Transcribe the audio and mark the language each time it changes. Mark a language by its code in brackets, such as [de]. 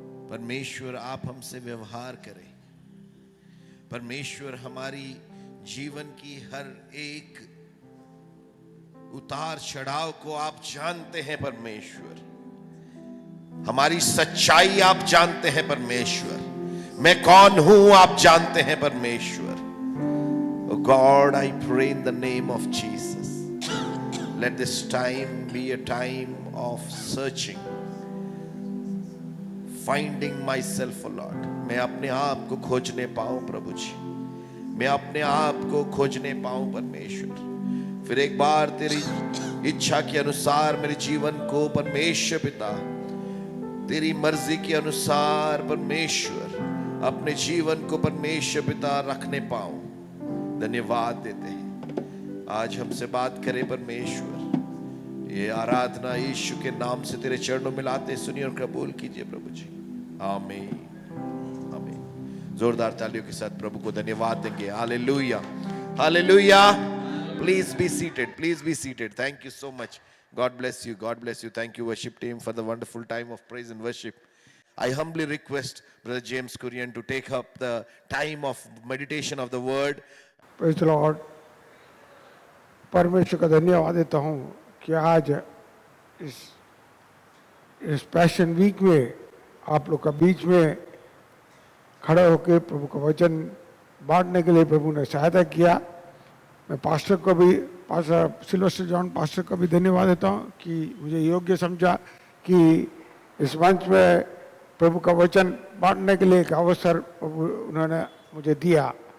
[hi] परमेश्वर आप हमसे व्यवहार करें। परमेश्वर हमारी जीवन की हर एक उतार चढ़ाव को आप जानते हैं परमेश्वर। हमारी सच्चाई आप जानते हैं परमेश्वर। मैं कौन हूं आप जानते हैं परमेश्वर। [en] Oh God, I pray in the name of Jesus. Let this time be a time of searching, finding myself, oh Lord. [hi] मैं अपने आप को खोजने पाऊं प्रभु जी। मैं अपने आप को खोजने पाऊं परमेश्वर। फिर एक बार तेरी इच्छा के अनुसार मेरे जीवन को परमेश्वर पिता, तेरी मर्जी के अनुसार परमेश्वर अपने जीवन को परमेश्वर पिता रखने पाऊं। धन्यवाद देते हैं। आज हमसे बात करे परमेश्वर। ये आराधना यीशु के नाम से तेरे चरणों में लाते सुनिए और कबूल कीजिए प्रभु जी। आमीन, आमीन। जोरदार तालियों के साथ प्रभु को धन्यवाद देंगे। Hallelujah, hallelujah. [en] Please be seated. Please be seated. Thank you so much. God bless you. God bless you. Thank you, worship team, for the wonderful time of praise and worship. I humbly request Brother James Kurian to take up the time of meditation of the word. Praise the Lord. [hi] परमेश्वर का धन्यवाद देता हूँ कि आज इस passion week में आप लोग का बीच में खड़े होकर प्रभु का वचन बांटने के लिए प्रभु ने सहायता किया। मैं पास्टर को भी, पास्टर सिल्वेस्टर जॉन पास्टर को भी धन्यवाद देता हूँ कि मुझे योग्य समझा कि इस मंच में प्रभु का वचन बांटने के लिए एक अवसर प्रभु उन्होंने मुझे दिया।